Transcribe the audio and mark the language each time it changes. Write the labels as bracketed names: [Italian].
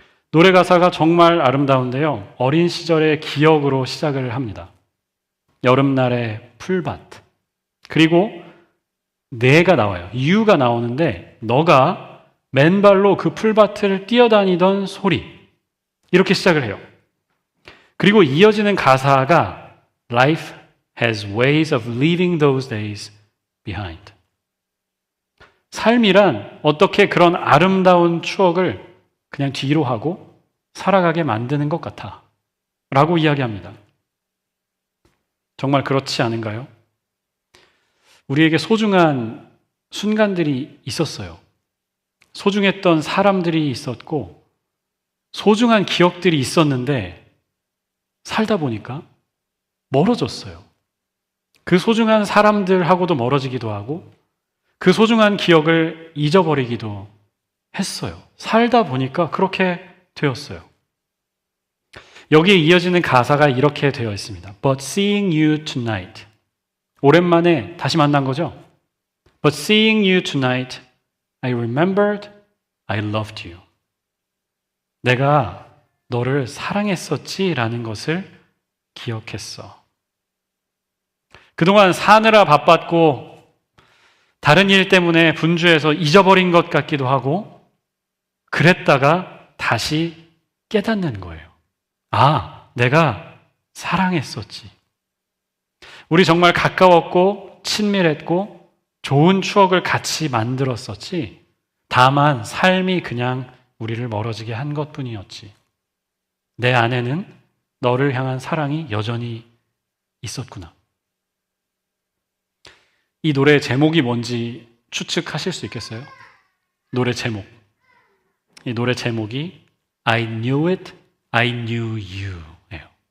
[Korean] 노래 가사가 정말 아름다운데요. 어린 시절의 기억으로 시작을 합니다. 여름날의 풀밭. 그리고 내가 나와요. you가 나오는데 너가 맨발로 그 풀밭을 뛰어다니던 소리. 이렇게 시작을 해요. 그리고 이어지는 가사가 [English] Life has ways of leaving those days behind. [Korean] 삶이란 어떻게 그런 아름다운 추억을 그냥 뒤로 하고 살아가게 만드는 것 같아 라고 이야기합니다. 정말 그렇지 않은가요? 우리에게 소중한 순간들이 있었어요. 소중했던 사람들이 있었고 소중한 기억들이 있었는데 살다 보니까 멀어졌어요. 그 소중한 사람들하고도 멀어지기도 하고 그 소중한 기억을 잊어버리기도 했어요. 살다 보니까 그렇게 되었어요. 여기에 이어지는 가사가 이렇게 되어 있습니다. [English] But seeing you tonight. [Korean] 오랜만에 다시 만난 거죠. [English] But seeing you tonight, I remembered I loved you. [Korean] 내가 너를 사랑했었지라는 것을 기억했어. 그동안 사느라 바빴고 다른 일 때문에 분주해서 잊어버린 것 같기도 하고 그랬다가 다시 깨닫는 거예요. 아, 내가 사랑했었지. 우리 정말 가까웠고 친밀했고 좋은 추억을 같이 만들었었지. 다만 삶이 그냥 우리를 멀어지게 한 것뿐이었지. 내 안에는 너를 향한 사랑이 여전히 있었구나. 이 노래의 제목이 뭔지 추측하실 수 있겠어요? 노래 제목. 이 노래 제목이 [English] I knew it, I knew you [Korean] 예요.